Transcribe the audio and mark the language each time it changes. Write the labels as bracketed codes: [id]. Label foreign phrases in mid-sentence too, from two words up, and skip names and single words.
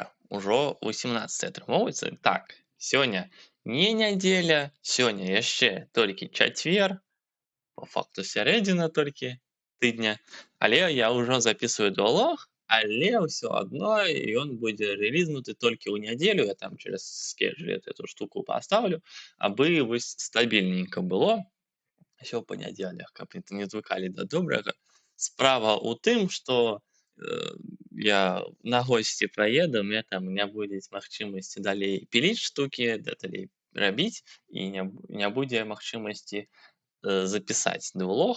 [be] Ужо 18 атрымоўваецца. Так, сёння не нядзеля, сёння яшчэ толькі чацвер, [ru] по факту [be] сярэдзіна толькі тыдня, але я ўжо записываю дыалог, але ўсё адно ён будзе рэлізнуты толькі ў нядзелю. [ru] Я там через скеджуль эту штуку [be] паставлю, абы вось стабільненька было. Усё па нядзелях, каб не звыкалі да добрага. Справа ў тым, што я на госці праеду, мне там не будзе магчымасці далей піліць штукі, далей рабіць, і не будзе магчымасці запісаць дыалог.